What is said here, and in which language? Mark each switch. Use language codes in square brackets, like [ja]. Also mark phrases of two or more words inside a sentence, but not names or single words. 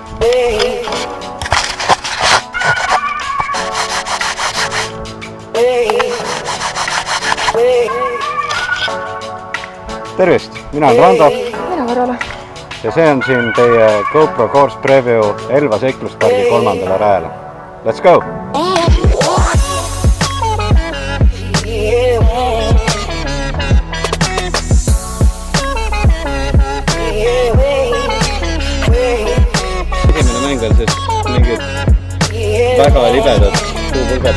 [et] Tervist, mina olen Rando. Mina Karola. Ja see on siin teie GoPro [en] Course Preview [et] Elva seikluspargi 3. rajale. [en] Let's go! [et] Esimene mäng on siis mingid väga libedad puupulgad.